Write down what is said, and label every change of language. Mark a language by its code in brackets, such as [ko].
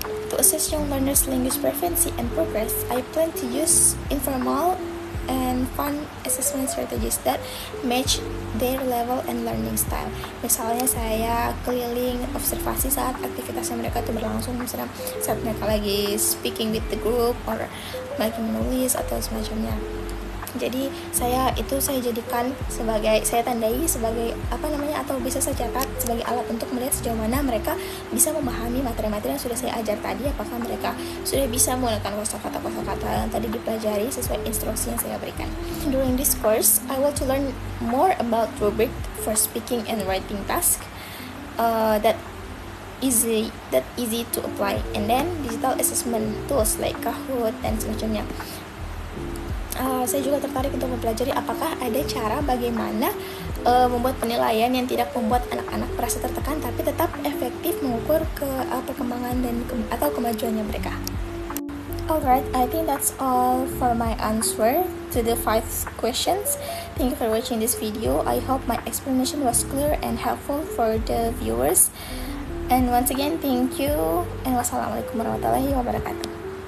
[en] To assess young learners' language proficiency and progress, I plan to use informal and fun assessment strategies that match their level and learning style. [id] Misalnya saya keliling observasi saat aktivitasnya mereka itu berlangsung, misalnya saat mereka lagi [en] speaking with the group or [id] lagi menulis atau semacamnya. Jadi saya jadikan sebagai, saya tandai sebagai atau bisa saya catat sebagai alat untuk melihat sejauh mana mereka bisa memahami materi-materi yang sudah saya ajar tadi. Apakah mereka sudah bisa menggunakan kosakata yang tadi dipelajari sesuai instruksi yang saya berikan. [en] During this course, I want to learn more about rubric for speaking and writing task that easy to apply, and then digital assessment tools like Kahoot [id] dan semacamnya. Saya juga tertarik untuk mempelajari apakah ada cara bagaimana membuat penilaian yang tidak membuat anak-anak merasa tertekan tapi tetap efektif mengukur perkembangan atau kemajuannya mereka. [en] Alright, I think that's all for my answer to the 5 questions. Thank you for watching this video. I hope my explanation was clear and helpful for the viewers. And once again, thank you, and [ar] wassalamualaikum warahmatullahi wabarakatuh.